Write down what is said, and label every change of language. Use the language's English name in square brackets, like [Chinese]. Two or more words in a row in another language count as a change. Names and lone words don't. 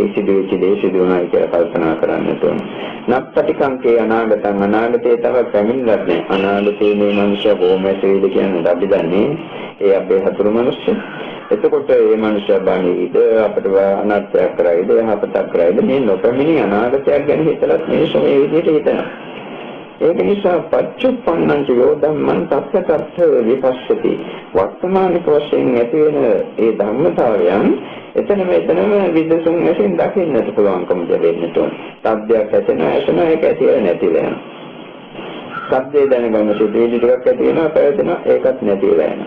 [Sinhala] සිදුවෙච්ච දේ සිදුවුණා කියලා කල්පනා කරන්නට ඕනේ. [Pali] නප්පටිකංකේ අනාගතං [Sinhala] අනාගතේ තව පැමිණිලත් නැහැ. අනාගතේ මේ මනුෂ්‍ය කොහොමද කියන්නේ අපි දන්නේ. ඒ අපේ හතුරු මිනිස්සු. එතකොට මේ මනුෂ්‍ය බණීද අපිට අනර්ථයක් කරයිද යහපතක් කරයිද මේ නොපැමිණි අනාගතයක් ගැන හිතලත් මිනිස්සු මේ විදිහට හිතනවා. ඒක නිසා [Pali] පච්චුප්පන්නං යෝ ධම්මං තත්ත තත්ත විපස්සති. [Sinhala] වර්තමානික වශයෙන් ඇති වෙන ඒ ධර්මතාවයන් එතනම විදසුන් වශයෙන් දකින්නට පුළුවන්කම ලැබෙන්නට ඕන. සබ්දයක් ඇසෙන ඒක ඇතිවෙලා නැතිලා යනවා. සබ්දේ දැනගන්න සිදුවීම් ටිකක් ඇති වෙනවා පැවැදෙනවා ඒකත් නැතිලා යනවා.